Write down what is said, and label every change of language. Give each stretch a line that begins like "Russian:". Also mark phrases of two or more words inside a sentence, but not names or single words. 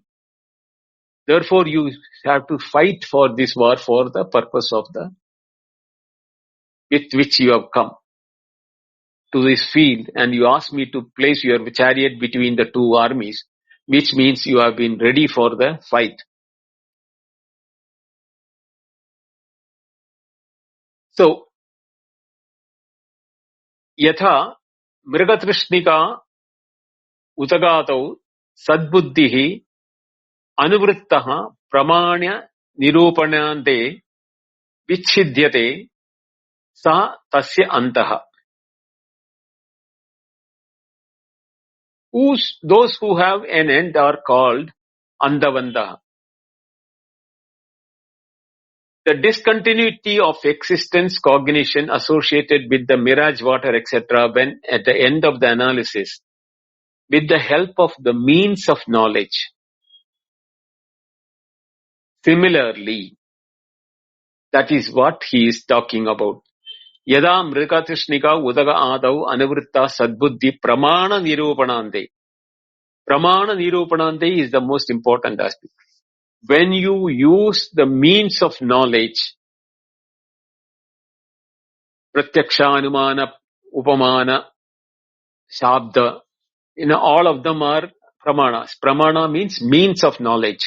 English: Therefore, you have to fight for this war for the purpose of with which you have come to this field, and you ask me to place your chariot between the two armies, which means you have been ready for the fight. So,
Sanskrit: यथा मृगतृष्णिका उदकादौ सद्बुद्धिः अनुवृत्तः प्रमाण निरूपणान्ते विच्छिद्यते स तस्य अन्तः.
English: Those who have an end are called Andavanda. The discontinuity of existence, cognition associated with the mirage water, etc., when at the end of the analysis, with the help of the means of knowledge. Similarly, that is what he is talking about.
Sanskrit: यदा मृगतृष्णिका उदक आदौ अनुवृत्ता सद्बुद्धि प्रमाण निरूपणान्ते. प्रमाण निरूपणान्ते
English: is the most important aspect. When you use the means of knowledge,
Sanskrit: प्रत्यक्ष, अनुमान, उपमान, शब्द,
English: all of them are pramanas. Pramana means means of knowledge.